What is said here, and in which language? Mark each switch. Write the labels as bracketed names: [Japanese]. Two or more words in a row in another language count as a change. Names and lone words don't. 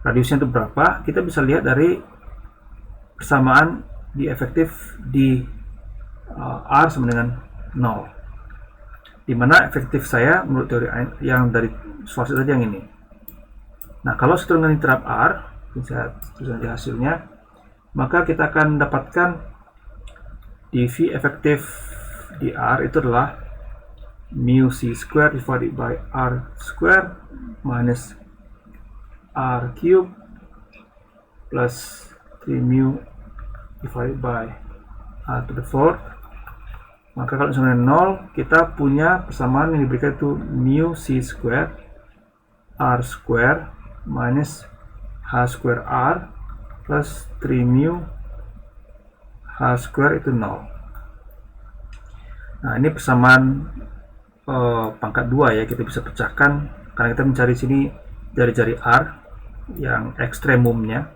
[Indonesian] Kita bisa lihat dari persamaan di efektif di R sama dengan 0, dimana efektif saya menurut teori yang dari source tadi yang ini. Nah, kalau setelah dengan diterap R, saya tuliskan di hasilnya, maka kita akan dapatkan dV efektif di R itu adalah [English] mu c square divided by R square minus R cube plus 3 mu divided by R to the 4th. [Indonesian] Maka kalau sama dengan 0, kita punya persamaan yang diberikan itu [English] mu c square R square minus H square R plus 3 mu H square [Indonesian] itu 0. Nah, ini persamaan pangkat 2 ya, kita bisa pecahkan karena kita mencari sini jari-jari R yang ekstremumnya.